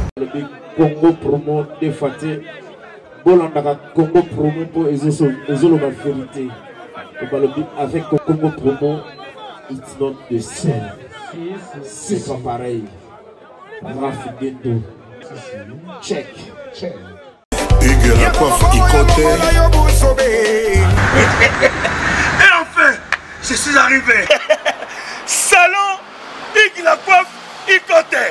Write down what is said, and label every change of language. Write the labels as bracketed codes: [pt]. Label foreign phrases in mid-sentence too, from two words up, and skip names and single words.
[ln] balobi Congo promo de Faté. Bolandaka Congo promo pour ezoloba vérité. Balobi avec Congo promo, [en] it's not the same. [fr] C'est pas pareil. Raph Nguendo. [en] Check. [fr] Hugues la coiffe Ikoté. Et enfin, je suis arrivé. Salon Hugues la coiffe Ikoté.